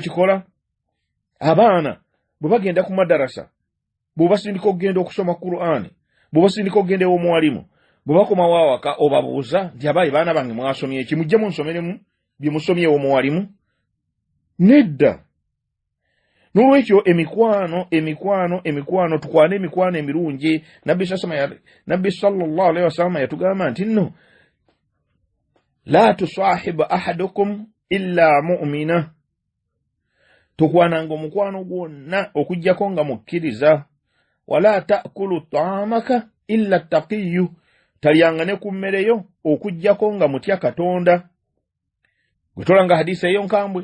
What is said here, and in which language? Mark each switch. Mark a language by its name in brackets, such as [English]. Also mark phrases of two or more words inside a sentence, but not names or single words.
[Ganda] kikola abaana bwe bagenda ku madarasa bwe basindika okugenda okusoma Qur'ani bwe basindika okugenda ew'omuwalimu bwe bakomawo awaka obabuuza nti abaayi baana bange mwasomye eki mujje munsomeremu bye musomye ew'omuwalimu nedda n'olwekyo emikwano tukwane emikwano emirungi nabbi [Arabic] صلى الله عليه وسلم [Ganda] yatugamba nti nno [Arabic] لا تصاحب أحدكم إلا مؤمنا [Ganda] tukwananga omukwano gwonna okujjako nga mukkiriza [Arabic] ولا يأكل طعامك إلا تقي [Ganda] talyanga ne ku mmereyo okujjako nga mutya Katonda gwe tolanga hadisi eyo nkambwe